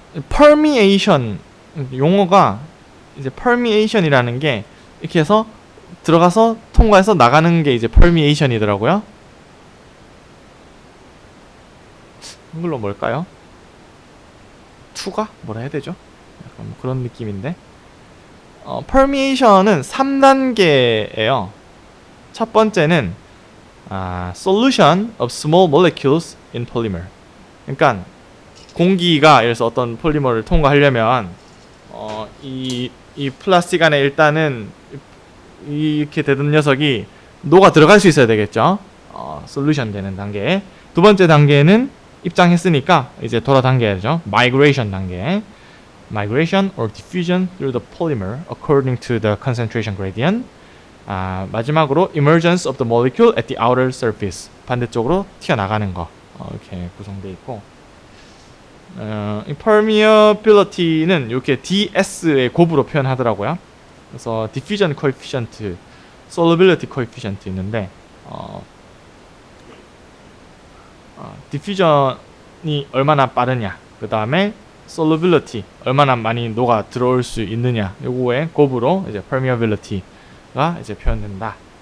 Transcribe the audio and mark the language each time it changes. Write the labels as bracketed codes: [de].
[ko] permeation 용어가 이제 permeation이라는 게 이렇게 해서 들어가서 통과해서 나가는 게 이제 permeation이더라고요. 한글로 뭘까요? 투가? 뭐라 해야 되죠? 약간 뭐 그런 느낌인데. permeation은 3단계예요. 첫 번째는 [en] solution of small molecules in polymer. [ko] 그러니까 공기가 예를 들어서 어떤 폴리머를 통과하려면 이 플라스틱 안에 일단은 이렇게 되던 녀석이 녹아 들어갈 수 있어야 되겠죠. 솔루션 되는 단계. 두 번째 단계는 입장했으니까 이제 돌아당겨야죠. migration 단계. [en] migration or diffusion through the polymer according to the concentration gradient. [ko] 마지막으로 [en] emergence of the molecule at the outer surface. [ko] 반대쪽으로 튀어나가는 거. 이렇게 구성되어 있고, 이 permeability는 이렇게 DS의 곱으로 표현하더라고요. 그래서 diffusion coefficient, solubility coefficient 있는데 diffusion이 얼마나 빠르냐, 그 다음에 solubility 얼마나 많이 녹아 들어올 수 있느냐, 요거의 곱으로 이제 permeability가 이제 표현된다.